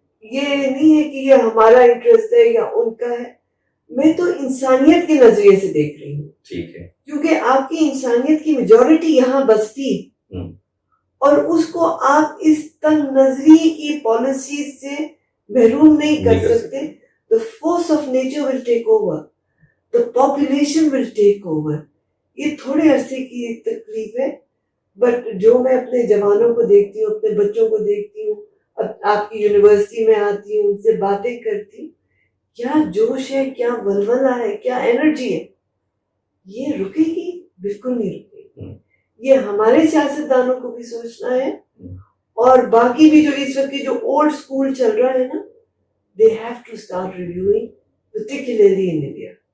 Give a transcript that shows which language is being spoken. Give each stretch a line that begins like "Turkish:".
Urdu: یہ نہیں ہے کہ یہ ہمارا انٹرسٹ ہے یا ان کا ہے. میں تو انسانیت کے نظریے سے دیکھ رہی ہوں. ٹھیک ہے, کیونکہ آپ کی انسانیت کی میجورٹی یہاں بستی اور اس کو آپ اس تنگ نظری کی پالیسی سے محروم نہیں کر سکتے.
English: The force of nature will take over. The population will take over.
Urdu: یہ تھوڑے عرصے کی تکلیف ہے, بٹ جو میں اپنے جوانوں کو دیکھتی ہوں, اپنے بچوں کو دیکھتی ہوں, آپ کی یونیورسٹی میں آتی ہوں, ان سے باتیں کرتی ہوں, کیا جوش ہے, کیا ولولہ ہے, کیا انرجی ہے. یہ رکے گی؟ بالکل نہیں رکے گی. یہ ہمارے سیاستدانوں کو بھی سوچنا ہے, اور باقی بھی جو اس وقت جو اولڈ اسکول چل رہا ہے نا,
English: they have to start reviewing, particularly in India.